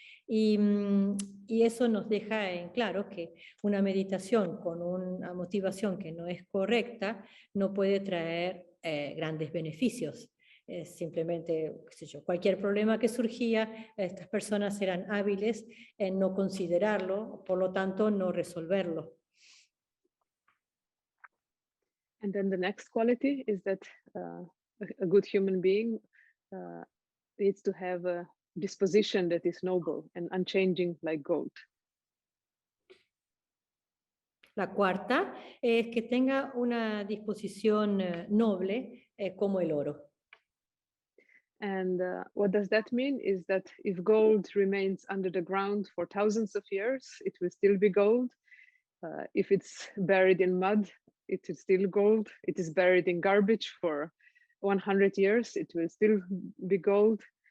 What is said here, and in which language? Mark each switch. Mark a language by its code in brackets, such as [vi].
[es] Y eso nos deja en claro que una meditación con una motivación que no es correcta no puede traer grandes beneficios. Simplemente, qué sé yo, cualquier problema que surgía, estas personas eran hábiles en no considerarlo, por lo tanto no resolverlo. [en] And then the next quality is that a good human being needs to have a disposition that is noble and unchanging like gold. [es] La cuarta es que tenga una disposición noble como el oro. [en] And what does that mean is that if gold remains under the ground for thousands of years, it will still be gold. If it's buried in mud, it is still gold. It is buried in garbage for 100 years, it will still be gold.